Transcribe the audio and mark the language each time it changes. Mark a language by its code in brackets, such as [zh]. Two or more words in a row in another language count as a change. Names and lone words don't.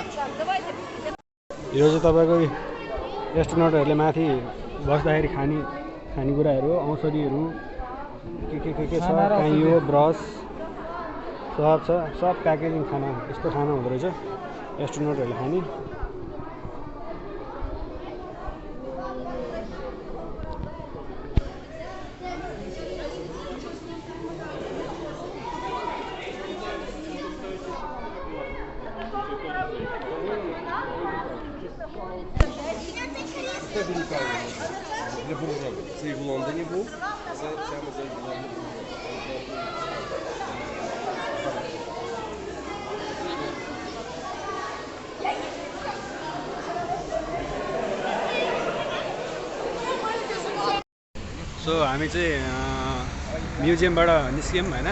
[ne] यो चाहिँ तपाईँको एस्ट्रोनटहरूले माथि बस्दाखेरि खानेकुराहरू, औषधिहरू के छ, काइयो, ब्रस सब छ, सब प्याकेजिङ खाना, यस्तो खाना हुँदो रहेछ एस्ट्रोनटहरूले खाने। [uk] Це і в Лондоні був, це музей в Лондоні. [ne] सो हामी चाहिँ म्युजियमबाट निस्क्यौँ होइन।